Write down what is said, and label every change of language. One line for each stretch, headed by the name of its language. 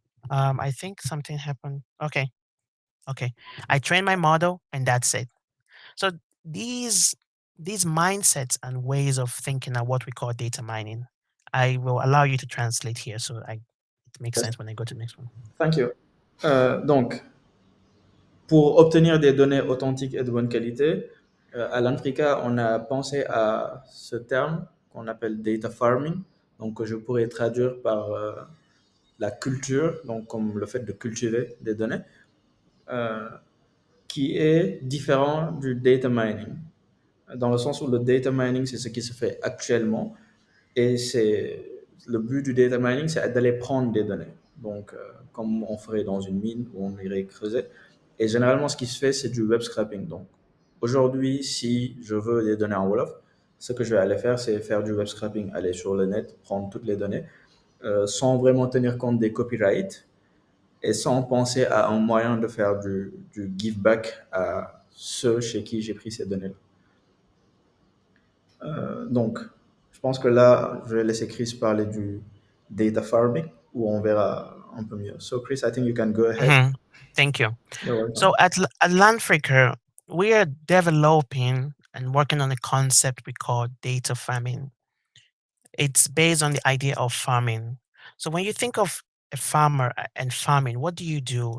English: I think something happened. Okay, okay. I train my model, and that's it. So these these mindsets and ways of thinking are what we call data mining. I will allow you to translate here, so it makes Yes. sense when I go to the next one. Thank you.
French: Donc, pour obtenir des données authentiques et de bonne qualité, à Lanfrica, on a pensé à ce terme qu'on appelle data farming, donc que je pourrais traduire par la culture, donc comme le fait de cultiver des données, euh, qui est différent du data mining, dans le sens où le data mining, c'est ce qui se fait actuellement, et c'est le but du data mining, c'est d'aller prendre des données. Donc, comme on ferait dans une mine où on irait creuser. Et généralement, ce qui se fait, c'est du web scraping. Donc, aujourd'hui, si je veux des données en Wolof, ce que je vais aller faire, c'est faire du web scraping, aller sur le net, prendre toutes les données, sans vraiment tenir compte des copyrights et sans penser à un moyen de faire du give back à ceux chez qui j'ai pris ces données-là. Donc, je pense que là, je vais laisser Chris parler du data farming, où on verra un peu mieux.
English: So, Chris, I think you can go ahead. Mhm. Thank you. You're welcome. So at Lanfrica, we are developing and working on a concept we call data farming. It's based on the idea of farming. So when you think of a farmer and farming, what do you do?